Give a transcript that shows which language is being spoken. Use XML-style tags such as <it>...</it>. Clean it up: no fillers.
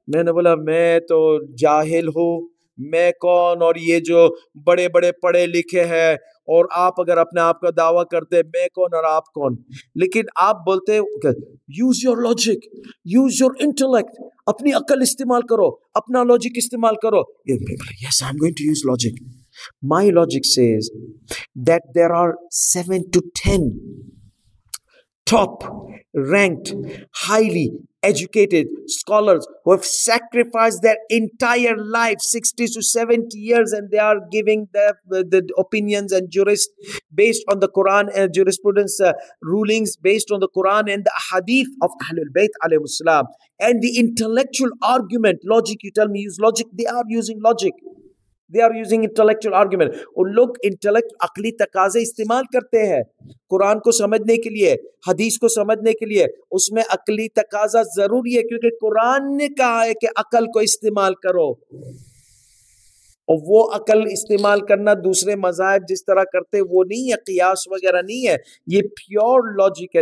<ur>میں نے بولا میں تو جاہل ہوں، میں کون اور یہ جو بڑے بڑے پڑھے لکھے ہیں اور آپ اگر اپنے آپ کا دعویٰ کرتے، میں کون اور آپ کون؟ لیکن آپ بولتے</ur> <en>use your logic, use your intellect,</en> <ur>اپنی عقل استعمال کرو، اپنا لاجک استعمال کرو.</ur> <en>Yes, I'm going to use logic. My logic says that there are 7 to 10 top ranked, highly educated scholars who have sacrificed their entire life, 60 to 70 years, and they are giving the opinions and jurists based on the Quran and jurisprudence rulings based on the Quran and the hadith of Ahlul Bayt alayhi salam, and the intellectual argument, logic, you tell me use logic, they are using logic. They are using intellectual argument.</en> <ur>ان لوگ intellect, عقلی تقاضے استعمال کرتے ہیں قرآن کو سمجھنے کے لیے، حدیث کو سمجھنے کے لیے. اس میں عقلی تقاضا ضروری ہے، کیونکہ قرآن نے کہا ہے کہ عقل کو استعمال کرو. اور وہ عقل استعمال کرنا دوسرے مذاہب جس طرح کرتے وہ نہیں ہے، قیاس وغیرہ نہیں ہے، یہ پیور لاجک ہے.</ur>